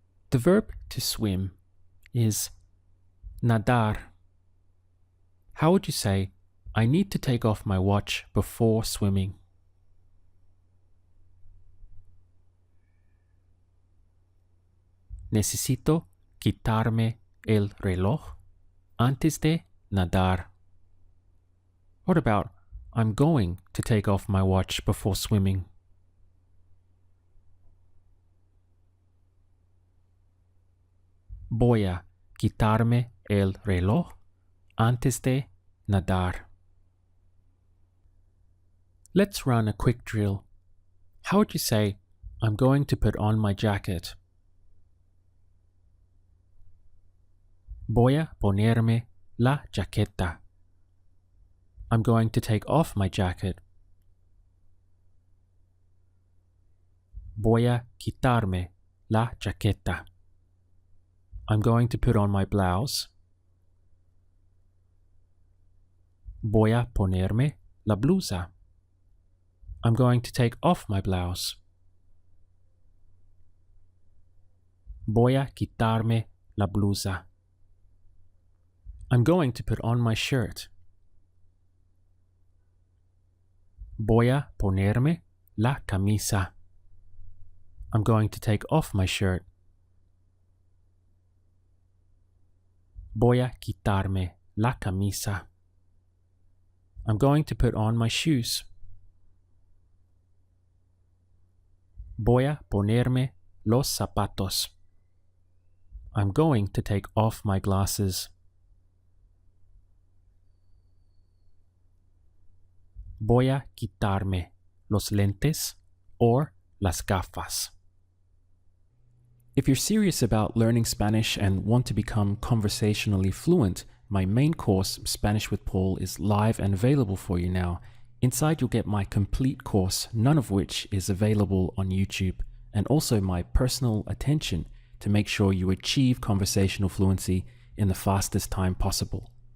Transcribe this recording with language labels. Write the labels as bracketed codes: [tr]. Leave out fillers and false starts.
[en] The verb to swim is nadar. How would you say, I need to take off my watch before swimming? [es] Necesito quitarme el reloj antes de nadar. [en] What about, I'm going to take off my watch before swimming? [es] Voy a quitarme el reloj antes de nadar. [en] Let's run a quick drill. How would you say, I'm going to put on my jacket? [es] Voy a ponerme la chaqueta. [en] I'm going to take off my jacket. [es] Voy a quitarme la chaqueta. [en] I'm going to put on my blouse. [es] Voy a ponerme la blusa. [en] I'm going to take off my blouse. [es] Voy a quitarme la blusa. [en] I'm going to put on my shirt. [es] Voy a ponerme la camisa. [en] I'm going to take off my shirt. [es] Voy a quitarme la camisa. [en] I'm going to put on my shoes. [es] Voy a ponerme los zapatos. [en] I'm going to take off my glasses. [es] Voy a quitarme los lentes or las gafas. [en] If you're serious about learning Spanish and want to become conversationally fluent, my main course, Spanish with Paul, is live and available for you now. Inside you'll get my complete course, none of which is available on YouTube, and also my personal attention to make sure you achieve conversational fluency in the fastest time possible.